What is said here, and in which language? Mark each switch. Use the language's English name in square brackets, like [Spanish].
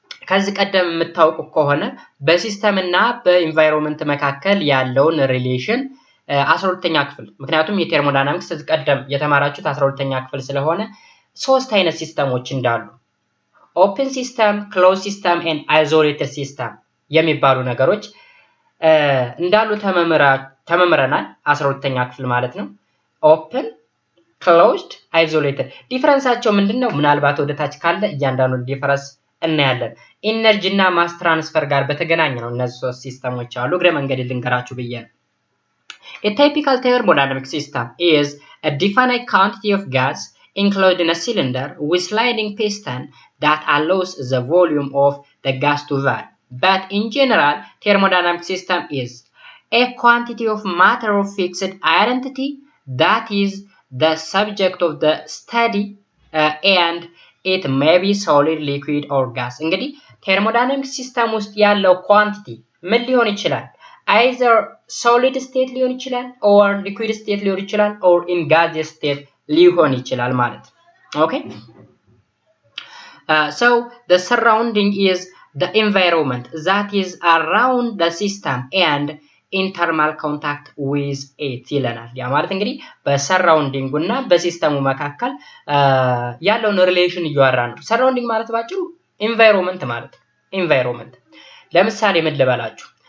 [Amharic] ከዚህ ቀደም የምታውቁ ከሆነ በሲስተም እና በኢንቫይሮንመንት መካከል ያለውን ሪሌሽን 12ኛ ክፍል ምክንያቱም የቴርሞዳይናሚክስ ከዚህ ቀደም የተማራችሁት 12ኛ ክፍል ስለሆነ ሶስት አይነት ሲስተሞች እንዳሉ ኦፕን ሲስተም፣ ክሎዝ ሲስተም ኤንድ አይዞሌትድ ሲስተም የሚባሉ ነገሮች እንዳሉ ተመምረናል 12ኛ ክፍል ማለት ነው። ኦፕን closed, isolated ዲፈረንሳቸው ምንድነው? ምናልባት ወደ ታች ካለ እያንዳንዱ ዲፈረንስ እናያለን። ኢነርጂ እና ማስ ትራንስፈር ጋር በተገናኘ ነው እነዚህ ሶስት ሲስተሞች አሉ። እግረ መንገድ ልንገራችሁ ብዬ ነው። [English] A typical thermodynamic system is a definite quantity of gas included in a cylinder with sliding piston that allows the volume of the gas to vary. But in general, thermodynamic system is a quantity of matter of fixed identity that is the subject of the study and it may be solid, liquid or gas. [Amharic] እንግዲህ thermodynamic system ውስጥ ያለው ኳንቲቲ ምን ሊሆን ይችላል? [English] either solid state [Amharic] ሊሆን ይችላል [English] or liquid state ሊሆን ይችላል or in gaseous state ሊሆን ይችላል [Amharic] ማለት ነው። [English] okay so the surrounding is the environment that is around the system and in thermal contact with it [Amharic] ይለናል። ያ ማለት እንግዲህ በሰራውንዲንግ እና በሲስተሙ መካከል ያለውን ሪሌሽን እያወራ ነው። ሰራውንዲንግ ማለት ባጭሩ environment ማለት ነው። environment ለምሳሌ ምን ልበላችሁ?